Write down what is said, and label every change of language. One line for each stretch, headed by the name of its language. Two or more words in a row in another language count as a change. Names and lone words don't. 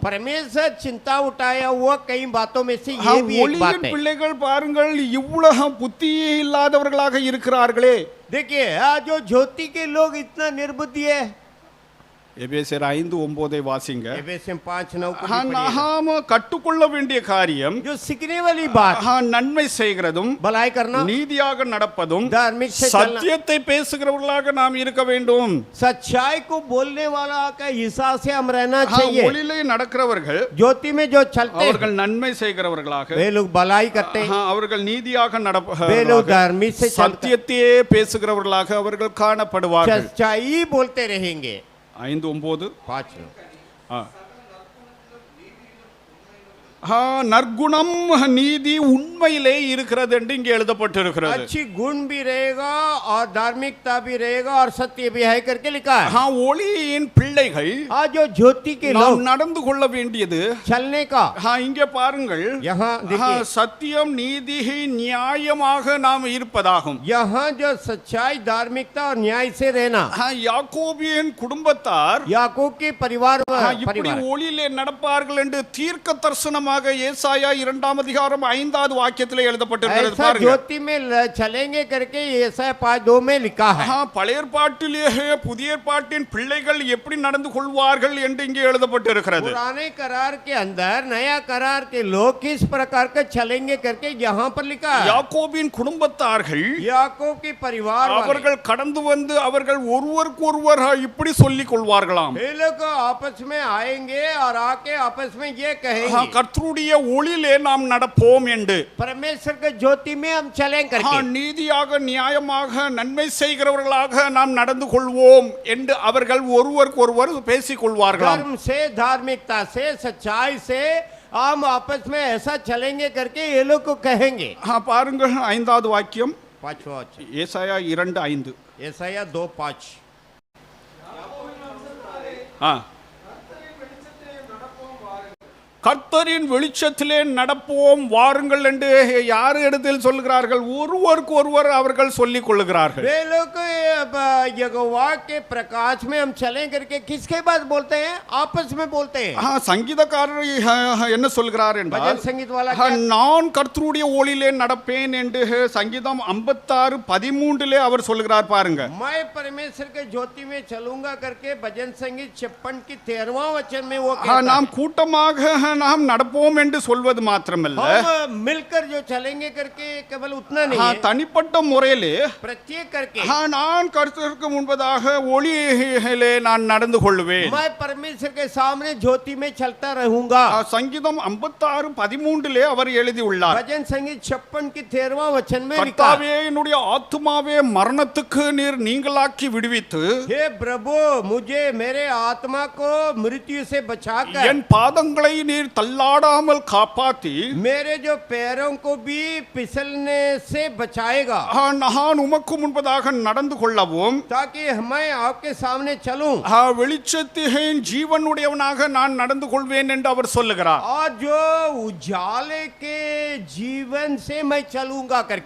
Hindi: परमेश्वर चिंता उठाया हुआ कई बातों में से ये भी एक बात
Tamil: ஒளியின்
Hindi: है।
Tamil: பிள்ளைகள் பாருங்கள் இவ்வளவு புத்தி இல்லாதவர்களாக இருக்கிறார்களே.
Hindi: देखिए आज जो ज्योति के लोग इतना निर्बुद्धि है।
Tamil: எபேசியர் 5:9 வாசிங்க.
Hindi: एफेसियंस 5:9 को भी पढ़िए।
Tamil: நாம் கற்றுக்கொள்ள வேண்டிய காரியம்
Hindi: जो सीखने वाली बात,
Tamil: நன்மை செய்கிறதும்
Hindi: भलाई करना,
Tamil: நீதியாக நடப்பதும்
Hindi: धार्मिक से चलना,
Tamil: சத்தியத்தை பேசுகிறவர்களாக நாம் இருக்க வேண்டும்.
Hindi: सच्चाई को बोलने वाला का हिसाब से हम रहना चाहिए।
Tamil: ஒளியிலே நடக்கிறவர்கள்
Hindi: ज्योति में जो चलते हैं
Tamil: அவர்கள் நன்மை செய்கிறவர்களாக,
Hindi: वे लोग भलाई करते हैं,
Tamil: அவர்கள் நீதியாக
Hindi: वे लोग
Tamil: நடப்பவர்களாக,
Hindi: धार्मिक से चलते
Tamil: சத்தியத்தையே பேசுகிறவர்களாக அவர்கள் காணப்படுவார்கள்.
Hindi: सच्चाई बोलते रहेंगे। 5:9 5
Tamil: நற்குணம் நீதி உண்மையிலே இருக்கிறது என்று இங்கே எழுதப்பட்டிருக்கிறது.
Hindi: अच्छी गुण भी रहेगा और धार्मिकता भी रहेगा और सत्य भी है करके लिखा है।
Tamil: ஒளியின் பிள்ளைகள்
Hindi: आज जो ज्योति के
Tamil: நாம்
Hindi: लोग
Tamil: நடந்து கொள்ள வேண்டியது,
Hindi: चलने का,
Tamil: இங்கே பாருங்கள்,
Hindi: यहाँ देखिए,
Tamil: சத்தியம் நீதி நியாயமாக நாம் இருப்பதாகும்.
Hindi: यहाँ जो सच्चाई धार्मिकता और न्याय से रहना,
Tamil: யாக்கோபின் குடும்பத்தார்
Hindi: याकूब के परिवार
Tamil: இப்படி ஒளியிலே நடப்பார்கள் என்று தீர்க்க தரிசனமாக ஏசாயா 2:5 வாக்கியத்திலே எழுதப்பட்டிருக்கிறது.
Hindi: ऐसा
Tamil: பாருங்க,
Hindi: ज्योति में चलेंगे करके यशायाह 5:2 में लिखा है।
Tamil: பழைய ஏற்பாட்டிலேயே புதிய ஏற்பாட்டின் பிள்ளைகள் எப்படி நடந்து கொள்வார்கள் என்று இங்கே எழுதப்பட்டிருக்கிறது.
Hindi: पुराने करार के अंदर नया करार के लोग किस प्रकार का चलेंगे करके यहाँ पर लिखा है।
Tamil: யாக்கோபின் குடும்பத்தார்கள்
Hindi: याकूब के परिवार वाले,
Tamil: அவர்கள் கடந்து வந்து அவர்கள் ஒருவருக்கு ஒருவர் இப்படி சொல்லிக் கொள்வார்களாம்.
Hindi: वे लोग आपस में आएंगे और आके आपस में ये कहेंगे,
Tamil: கர்த்தருடைய ஒளியிலே நாம் நடப்போம் என்று,
Hindi: परमेश्वर के ज्योति में हम चलें करके,
Tamil: நீதியாக நியாயமாக நன்மை செய்கிறவர்களாக நாம் நடந்து கொள்வோம் என்று அவர்கள் ஒருவருக்கு ஒருவர் பேசிக் கொள்வார்களாம்.
Hindi: धर्म से, धार्मिकता से, सच्चाई से हम आपस में ऐसा चलेंगे करके ये लोग को कहेंगे।
Tamil: பாருங்கள், 5வது வாக்கியம்,
Hindi: 5वां
Tamil: ஏசாயா 2:5.
Hindi: यशायाह 2:5
Tamil: கர்த்தரின் வெளிச்சத்திலே நடப்போம் வாருங்கள் என்று யார் இடத்தில் சொல்கிறார்கள்? ஒருவருக்கு ஒருவர் அவர்கள் சொல்லிக் கொள்ளுகிறார்கள்.
Hindi: वे लोग यहोवा के प्रकाश में हम चलें करके किसके बाद बोलते हैं? आपस में बोलते हैं।
Tamil: சங்கீதக்காரர் என்ன சொல்கிறார் என்றால்,
Hindi: भजन संगीत वाला क्या?
Tamil: நான் கர்த்தருடைய ஒளியிலே நடப்பேன் என்று சங்கீதம் 56:13 அவர் சொல்கிறார். பாருங்க,
Hindi: मैं परमेश्वर के ज्योति में चलूंगा करके भजन संगीत 56 की 13वां वचन में वो कहता है।
Tamil: நாம் கூட்டமாக நாம் நடப்போம் என்று சொல்வது மாத்திரமல்ல,
Hindi: हम मिलकर जो चलेंगे करके केवल उतना नहीं है,
Tamil: தனிப்பட்ட முறையிலே
Hindi: प्रत्येक करके
Tamil: நான் கர்த்தருக்கு முன்பதாக ஒளியிலே நான் நடந்து கொள்வேன்.
Hindi: मैं परमेश्वर के सामने ज्योति में चलता रहूंगा।
Tamil: சங்கீதம் 56:13 அவர் எழுதி உள்ளார்.
Hindi: भजन संगीत 56 की 13वां वचन में लिखा,
Tamil: கர்த்தாவே, என்னுடைய ஆத்துமாவே மரணத்துக்கு நீர் நீங்களாக்கி விடுவித்து,
Hindi: हे प्रभु मुझे मेरे आत्मा को मृत्यु से बचाकर,
Tamil: என் பாதங்களை நீர் தள்ளாடாமல் காப்பாத்தி,
Hindi: मेरे जो पैरों को भी फिसलने से बचाएगा,
Tamil: நான் உமக்கு முன்பதாக நடந்து கொள்ளவும்,
Hindi: ताकि मैं आपके सामने चलूं,
Tamil: வெளிச்சத்தின் ஜீவனுடையவனாக நான் நடந்து கொள்வேன் என்று அவர் சொல்லுகிறார்.
Hindi: और जो उजाले के जीवन से मैं चलूंगा करके।